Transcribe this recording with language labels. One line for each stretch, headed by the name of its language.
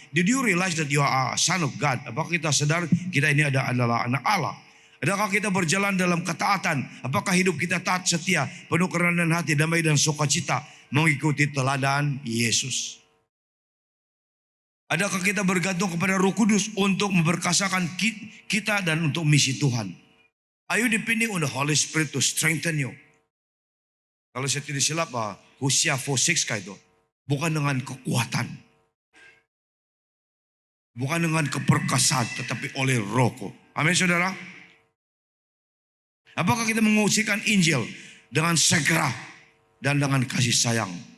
English: Did you realize that you are a son of God?
Indonesian: Apakah kita sadar kita ini adalah anak Allah? Adakah kita berjalan dalam ketaatan? Apakah hidup kita taat, setia, penuh kerendahan hati, damai dan sukacita, mengikuti teladan Yesus? Adakah kita bergantung kepada Roh Kudus untuk memperkasakan kita dan untuk misi Tuhan?
English: Are you depending on the Holy Spirit to strengthen you?
Indonesian: Kalau saya tidak silap, Hosea 4:6 itu bukan dengan kekuatan, bukan dengan keperkasaan, tetapi oleh Rohku. Amin, saudara. Apakah kita mengungsikan Injil dengan segera dan dengan kasih sayang?